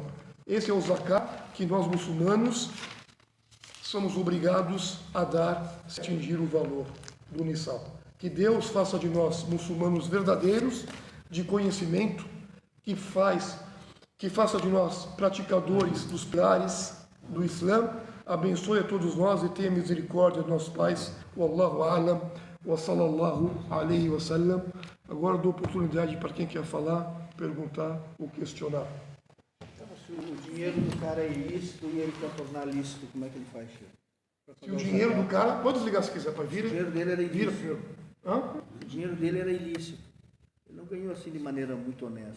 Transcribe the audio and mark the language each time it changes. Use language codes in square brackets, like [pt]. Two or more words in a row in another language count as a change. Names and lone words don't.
[pt] Esse é o Zakat que nós muçulmanos somos obrigados a dar se atingir o valor do Nisab. Que Deus faça de nós muçulmanos verdadeiros, de conhecimento, que faça de nós praticadores dos pilares do Islã. Abençoe a todos nós e tenha misericórdia de nossos pais. [ar] والله أعلم وصلى الله عليه وسلم. [pt] Agora dou oportunidade para quem quer falar, perguntar ou questionar. Se o dinheiro do cara é ilícito e ele quer tornar lícito, como é que ele faz, Chico? Se o dinheiro do cara, pode desligar se quiser, para vir. O dinheiro dele era ilícito. Hã? O dinheiro dele era ilícito. Ele não ganhou assim de maneira muito honesta.